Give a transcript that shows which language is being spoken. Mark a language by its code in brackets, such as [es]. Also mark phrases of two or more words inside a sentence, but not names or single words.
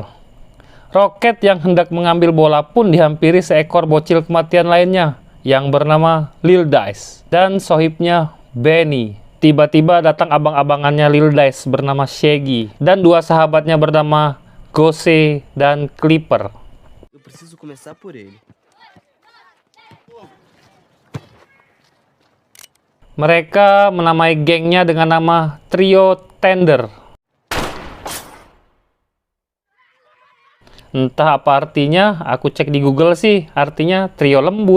[id] Rocket yang hendak mengambil bola pun dihampiri seekor bocil kematian lainnya yang bernama Lil Dice dan sohibnya Benny. Tiba-tiba datang abang-abangannya Lil Dice bernama Shaggy dan dua sahabatnya bernama Gose dan Clipper. [pt] Eu preciso começar por ele. [id] Mereka menamai gengnya dengan nama Trio Tender. Entah apa artinya, aku cek di Google sih, artinya trio lembut.